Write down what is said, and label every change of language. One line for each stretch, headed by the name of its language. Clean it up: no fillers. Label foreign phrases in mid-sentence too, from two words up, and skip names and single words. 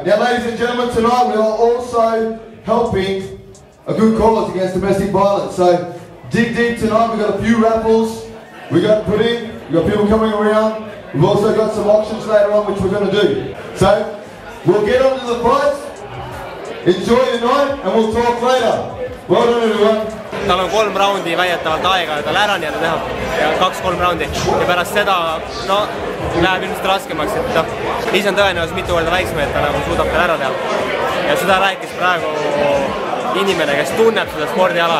English: Now, ladies and gentlemen, tonight we are also helping a good cause against domestic violence. So dig deep tonight. We've got a few raffles we got put in. We've got people coming around. We've also got some auctions later on which we're going to do. So we'll get on to the fights. Enjoy the night and we'll talk later. Well done everyone.
Estonian: Tal on 3 raundi väidetavalt aega tal ära nii-öelda teha ja 2-3 raundi ja pärast seda no läheb ilmselt raskemaks, et noh, ise on tõenäoliselt mitu korda väiksem, et ta nagu suudab veel ära teha ja seda rääkis praegu inimene, kes tunneb seda spordiala.